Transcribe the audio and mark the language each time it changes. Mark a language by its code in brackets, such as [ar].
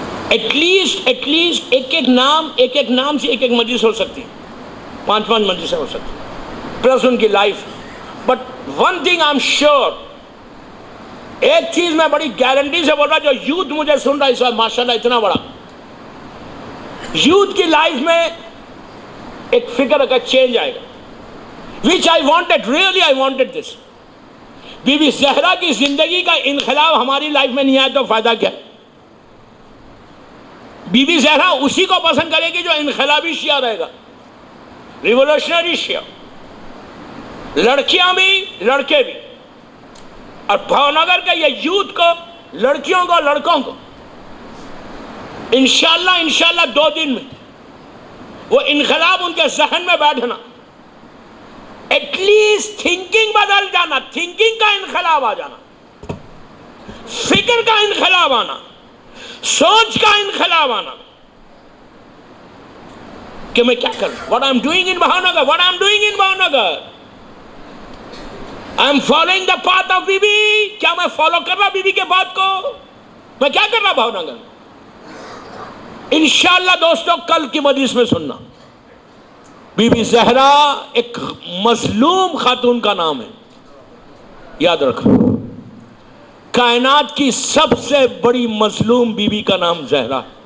[en] at least [ur] ایک نام سے ایک مجلس ہو سکتی, 5 مجلسیں ہو سکتی, پلس ان کی life. [en] but one thing I am sure, [ur] ایک چیز میں بڑی گارنٹی سے بول رہا, جو یوتھ مجھے سن رہا ہے اس وقت ماشاءاللہ اتنا بڑا, یوتھ کی لائف میں ایک فکر کا چینج آئے گا. [en] which I wanted, really I wanted this. [ur] Be be Zahra کی زندگی کا انقلاب ہماری لائف میں نہیں آیا تو فائدہ کیا؟ بی بی زہرا اسی کو پسند کرے گی جو انقلابی شیعہ رہے گا, ریولوشنری شیعہ, لڑکیاں بھی لڑکے بھی. اور بھاونگر کے یہ یوتھ کو, لڑکیوں کو, لڑکوں کو انشاءاللہ 2 دن میں وہ انقلاب ان کے ذہن میں بیٹھنا, [en] at least [ur] تھنکنگ بدل جانا, تھنکنگ کا انقلاب آ جانا, فکر کا انقلاب آنا, سوچ کا انقلاب آنا کہ میں کیا کروں. [en] What I'm doing in Bhavnagar, what I'm doing in Bhavnagar, I'm following the path of B B. [ur] کیا میں فالو کر رہا بی بی کے بات کو؟ میں کیا کر رہا بھاونگر میں؟ انشاءاللہ دوستو کل کی مجلس میں سننا. بی بی زہرا ایک مظلوم خاتون کا نام ہے، یاد رکھو، کائنات کی سب سے بڑی مظلوم بی بی کا نام زہرا،